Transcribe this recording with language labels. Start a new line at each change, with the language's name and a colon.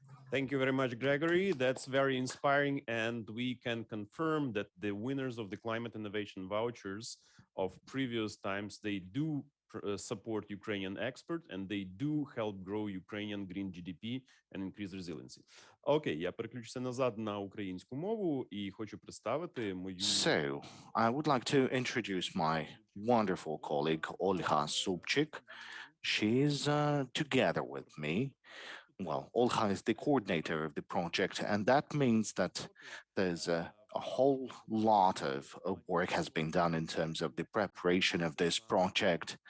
English: Thank you very much, Gregory. That's very inspiring, and we can confirm that the winners of the Climate Innovation Vouchers of previous times, they do support Ukrainian exports, and they do help grow Ukrainian green GDP and increase resiliency.
Ukrainian: Окей, я переключуся назад на українську мову і хочу представити мою...
English: So, I would like to introduce my wonderful colleague, Olha Subchik. She's together with me. Well, Olha is the coordinator of the project, and that means that there's a whole lot of work has been done in terms of the preparation of this project.